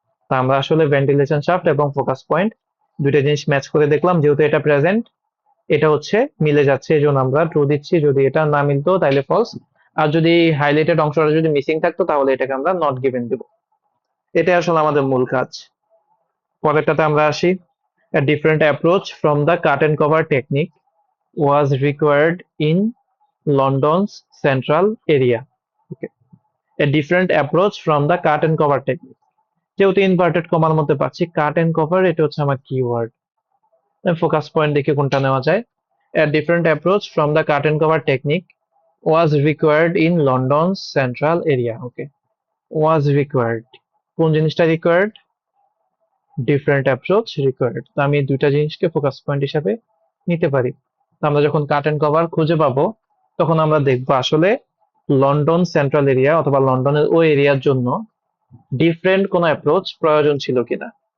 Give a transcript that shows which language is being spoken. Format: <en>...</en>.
<bn>তা আমরা আসলে ভেন্টিলেশন শাফট এবং ফোকাস পয়েন্ট দুইটা জিনিস ম্যাচ করে দেখলাম, যেহেতু এটা প্রেজেন্ট এটা হচ্ছে মিলে যাচ্ছে, এই জন্য আমরা ট্রু দিচ্ছি। যদি এটা না মিলতো তাহলে ফলস, আর যদি হাইলাইটেড অংশটা যদি মিসিং থাকতো তাহলে এটাকে আমরা নট গিভেন দিব। এটা আসলে আমাদের মূল কাজ। পরেরটাতে আমরা আসি।</bn> <en>A different approach from the cut and cover technique was required in London's central area. Okay. A different approach from the cut and cover technique.</en> <bn>যেহেতু ইনভার্টেড কমার মধ্যে পাচ্ছি কাট এন্ড কভার, এটা হচ্ছে আমার কিওয়ার্ড। ফোকাস পয়েন্ট দেখে কোনটা নেওয়া যায়। A different approach from the cut and cover technique was required in London's central area. Okay.</bn> <en>Was required,</en> <bn>কোন জিনিসটা</bn> <en>Required? Different approach required.</en> <bn>তো আমি দুইটা জিনিসকে ফোকাস পয়েন্ট হিসাবে নিতে পারি। তো আমরা যখন কাট এন্ড কভার খুঁজে পাবো তখন আমরা দেখবো আসলে লন্ডন সেন্ট্রাল এরিয়া অথবা লন্ডনের ওই এরিয়ার জন্য ডিফারেন্ট কোনো অ্যাপ্রোচ প্রয়োজন ছিল কিনা।</bn>